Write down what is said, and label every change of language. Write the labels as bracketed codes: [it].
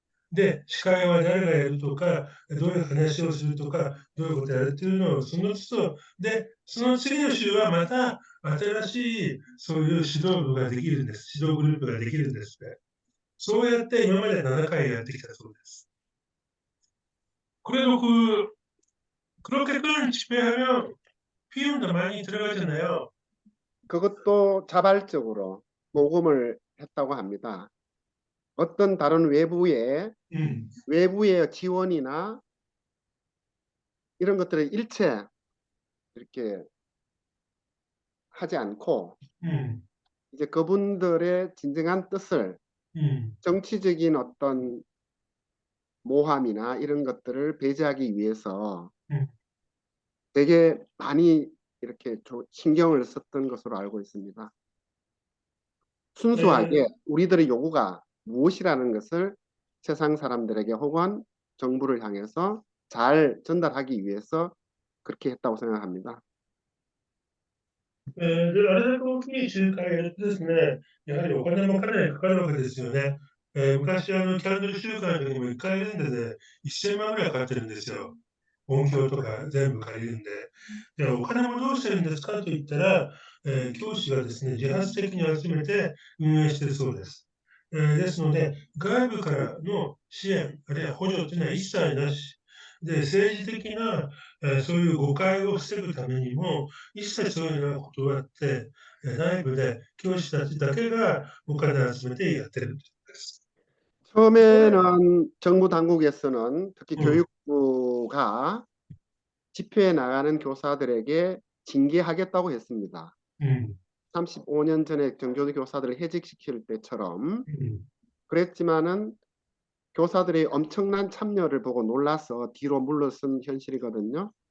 [ja] で、司会は誰がやるとか、どういう話をするとか、どういうことをやるっていうのを、その都度、で、その次の週はまた新しいそういう指導部ができるんです。指導グループができるんですね。そうやって今まで7回やってきたそうです. [ko] 그래도 그렇게 큰 집회하면 비용도 많이 들어가잖아요. 그것도 자발적으로 고금을 했다고 합니다. 어떤 다른 음, 외부의 지원이나 이런 것들을 일체 이렇게 하지 않고 음, 이제 그분들의 진정한 뜻을 음, 정치적인 어떤 모함이나 이런 것들을 배제하기 위해서 음. 되게 많이 이렇게 신경을 썼던 것으로 알고 있습니다. 에, 순수하게 우리들의 요구가 무엇이라는 것을 세상 사람들에게 혹은 정부를 향해서 잘 전달하기 위해서 그렇게 했다고 생각합니다. [ja] で、あれだけ大きい仲介をやってですね、やはりお金もかなりかかるわけですよね。昔、キャンドル週間の時にも1回レンでね、1000万ぐらいかかってるんですよ。音響とか全部借りるんで。で、お金もどうしてるんですかと言ったら、教師がですね、自発的に集めて運営しているそうです。ですので、外部からの支援、あるいは補助というのは一切なし。で、政治的な、そういう誤解を防ぐためにも、一切そういうのは断って、内部で教師たちだけがお金を集めてやってるんです。これ、 [ko] 처음에는 정부 당국에서는 특히 うん、 교육부가 집회에 나가는 교사들에게 징계하겠다고 했습니다. うん、 35년 전에 정교조 교사들을 해직시킬 때처럼 うん、 그랬지만은 교사들의 엄청난 참여를 보고 놀라서 뒤로 물러선 현실이거든요.